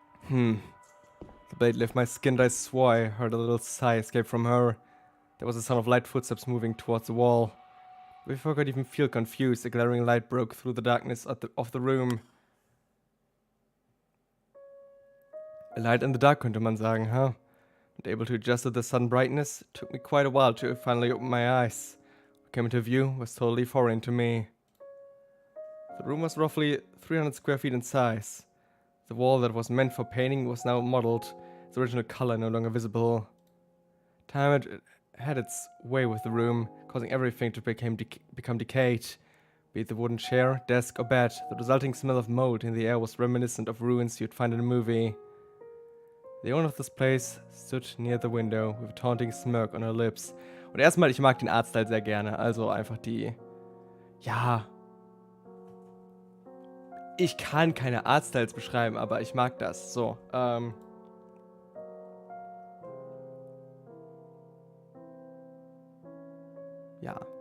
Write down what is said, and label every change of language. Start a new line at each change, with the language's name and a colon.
English: The blade left my skin, and I swore I heard a little sigh escape from her. There was a sound of light footsteps moving towards the wall. Before I could even feel confused, a glaring light broke through the darkness of the room. A light in the dark,
German: könnte man sagen,
English: huh? Not able to adjust to the sudden brightness, it took me quite a while to finally open my eyes. What came into view was totally foreign to me. The room was roughly 300 square feet in size. The wall that was meant for painting was now mottled, its original color no longer visible. Time had its way with the room, causing everything to become decayed. Be it the wooden chair, desk, or bed, the resulting smell of mold in the air was reminiscent of ruins you'd find in a movie. The owner of this place stood near the window with a taunting smirk on her lips.
German: Und erstmal, ich mag den Artstyle sehr gerne, also einfach die... Ja... Ich kann keine Artstyles beschreiben, aber ich mag das. So, Ja.